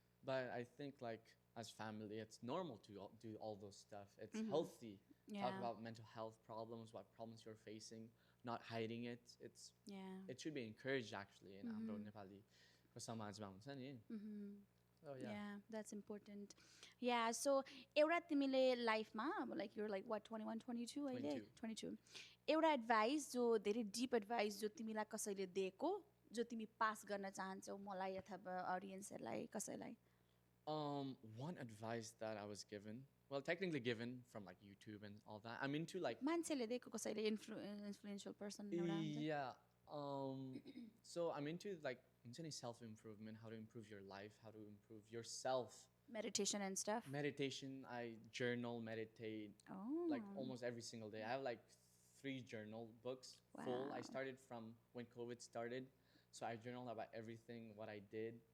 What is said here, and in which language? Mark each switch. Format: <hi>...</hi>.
<en>But I think like as family, it's normal to do all those stuff. It's healthy. Yeah. Talk about mental health problems, what problems you're facing, not hiding it. Yeah. It should be encouraged actually in</en> <ne>हाम्रो नेपाली को समाजमा हुन्छ नि.</ne> <en>So yeah. Yeah, that's important.</en> <ne>Yeah, so एउटा तिमीले लाइफमा</ne> <en>like you're like what 21 22</en> <ne>अहिले 22 एउटा एडभाइस जो धेरै डिप एडभाइस जो तिमीलाई कसैले दिएको जो तिमी पास गर्न चाहन्छौ मलाई अथवा ऑडियन्सहरुलाई कसैलाई.</ne> <en>One advice that I was given, well, technically given from like YouTube and all that. I'm into like</en> <ne>मान्छेले दिएको कसैले</ne> <en>influential person</en> <ne>एउटा हुन्छ.</ne> <en>yeah. So I'm into like self-improvement, how to improve your life, how to improve yourself. Meditation and stuff. Meditation, I journal, meditate Oh. like almost every single day. I have like 3 journal books full. I Wow. started from when COVID started. So I journal about everything, what I did.</en>